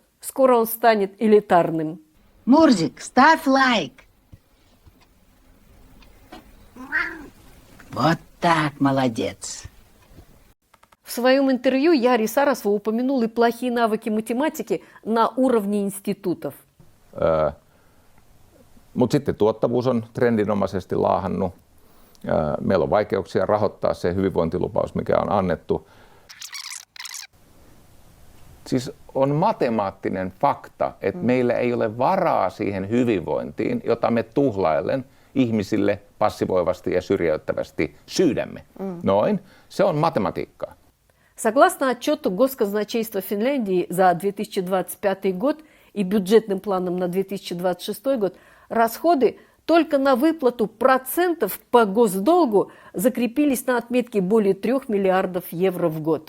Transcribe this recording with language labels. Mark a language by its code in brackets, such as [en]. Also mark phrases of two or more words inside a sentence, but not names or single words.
[ru] Скоро он станет элитарным. Мурзик, ставь лайк. Вот так, молодец. В своем интервью Яри Сарасву упомянул и плохие навыки математики на уровне институтов. [fi] Mutta sitten tuottavuus on trendinomaisesti laahannut. Meillä on vaikeuksia rahoittaa se hyvinvointilupaus, mikä on annettu. Siis on matemaattinen fakta, että meillä ei ole varaa siihen hyvinvointiin, jota me tuhlaillen ihmisille passivoivasti ja syrjäyttävästi syydämme. Noin, se on matematiikkaa. [ru] Согласно отчету Госказначейства Финляндии за 2025 год и бюджетным планам на 2026 год, расходы только на выплату процентов по госдолгу закрепились на отметке более 3 миллиардов евро в год.